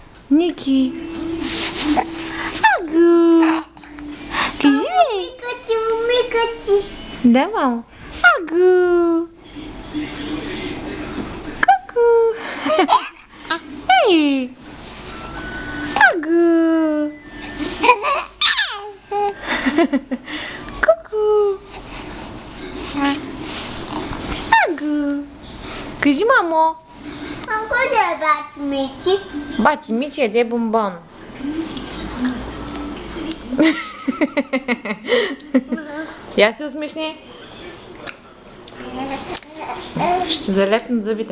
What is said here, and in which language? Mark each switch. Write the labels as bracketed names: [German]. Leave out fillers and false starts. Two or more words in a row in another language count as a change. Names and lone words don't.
[Bulgarian] Ники. Агу. Кажи ми. Микачи. Да, мамо. Агу. Ку-ку. Ей. Агу. Ку-ку. Агу. Кажи, мамо. Ако да бати мичи. Бати Мичи яде бомбон. Я се усмихни. Ще залепнат зъбите.